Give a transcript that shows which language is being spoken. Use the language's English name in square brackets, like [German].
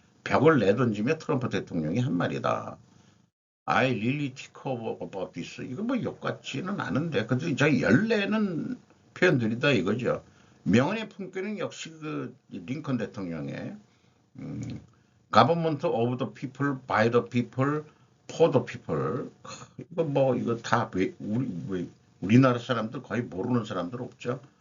[Korean] 벽을 내던지며 트럼프 대통령이 한 말이다. [English] I really think about this. [Korean] 이거 뭐 욕 같지는 않은데 그래도 저 열내는 표현들이다 이거죠. 명언의 품격은 역시 링컨 대통령의 [English] government of the people, by the people, for the people. [Korean] 이거 다 우리나라 사람들 거의 모르는 사람들 없죠.